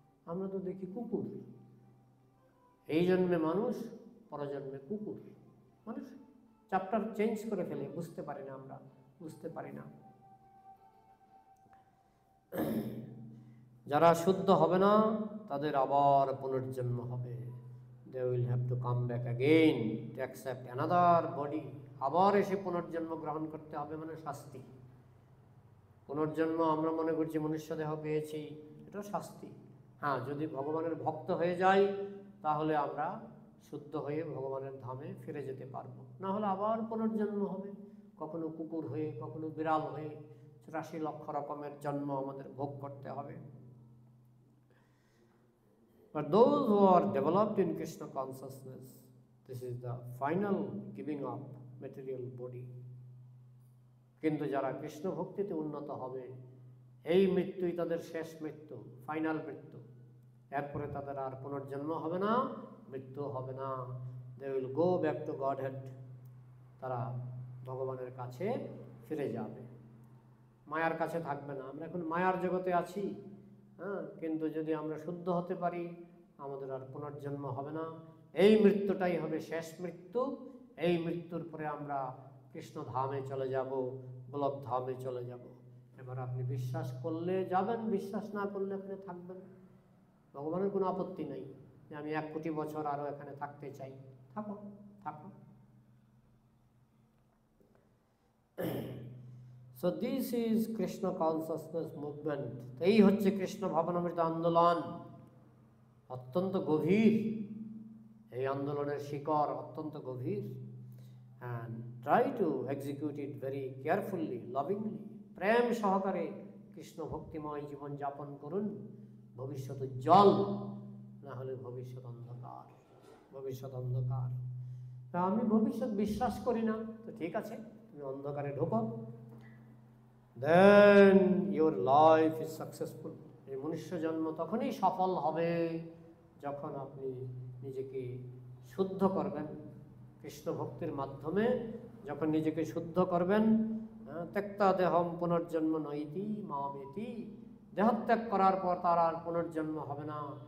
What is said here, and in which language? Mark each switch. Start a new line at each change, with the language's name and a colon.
Bangla: আমরা তো দেখি কুকুর, এই জন্মে মানুষ, পরজন্মে কুকুর। মানুষ চ্যাপ্টার চেঞ্জ করে ফেলে, বুঝতে পারি না, আমরা বুঝতে পারি না। যারা শুদ্ধ হবে না তাদের আবার পুনর্জন্ম হবে।
English: They will have to come back again to accept another body.
Bangla: আবার এসে পুনর্জন্ম গ্রহণ করতে হবে, মানে শাস্তি। পুনর্জন্ম আমরা মনে করছি মনুষ্য দেহ পেয়েছি, এটা শাস্তি। হ্যাঁ, যদি ভগবানের ভক্ত হয়ে যাই তাহলে আমরা শুদ্ধ হয়ে ভগবানের ধামে ফিরে যেতে পারবো। না হলে আবার পুনর্জন্ম হবে, কখনো কুকুর হয়ে, কখনো বিড়াল হয়ে। 84 লক্ষ রকমের জন্ম আমাদের ভোগ করতে হবে।
English: But those who are developed in Krishna consciousness, this is the final giving up material body.
Bangla: কিন্তু যারা কৃষ্ণ ভক্তিতে উন্নত হবে, এই মৃত্যুই তাদের শেষ মৃত্যু, ফাইনাল মৃত্যু। এরপরে তাদের আর পুনর্জন্ম হবে না, মৃত্যু হবে না।
English: They will go back to Godhead.
Bangla: তারা ভগবানের কাছে ফিরে যাবে, মায়ার কাছে থাকবে না। আমরা এখন মায়ার জগতে আছি, কিন্তু যদি আমরা শুদ্ধ হতে পারি আমাদের আর পুনর্জন্ম হবে না। এই মৃত্যুটাই হবে শেষ মৃত্যু। এই মৃত্যুর পরে আমরা কৃষ্ণ ধামে চলে যাব, গোলক ধামে চলে যাব। এবার আপনি বিশ্বাস করলে যাবেন, বিশ্বাস না করলে এখানে থাকবেন। ভগবানের কোনো আপত্তি নেই যে আমি 1 কোটি বছর আরো এখানে থাকতে চাই, থাকো থাকো।
English: So this is Krishna consciousness movement.
Bangla: এই হচ্ছে কৃষ্ণ ভাবনামৃত আন্দোলন। অত্যন্ত গভীর এই আন্দোলনের শিকড়, অত্যন্ত গভীর।
English: And try to execute it very carefully, lovingly.
Bangla: প্রেম সহকারে কৃষ্ণ ভক্তিময় জীবন যাপন করুন। ভবিষ্যৎ উজ্জ্বল, না হলে ভবিষ্যৎ অন্ধকার, ভবিষ্যৎ অন্ধকার। তা আমি ভবিষ্যৎ বিশ্বাস করি না, তো ঠিক আছে, তুমি অন্ধকারে ঢোকো।
English: Then your life is successful.
Bangla: এই মনুষ্য জন্ম তখনই সফল হবে যখন আপনি নিজেকে শুদ্ধ করবেন কৃষ্ণ ভক্তির মাধ্যমে। যখন নিজেকে শুদ্ধ করবেন,
Sanskrit: ত্যক্তা দেহম পুনর্জন্ম নইতি মামেতি,
Bangla: দেহত্যাগ করার পর তার আর পুনর্জন্ম হবে না।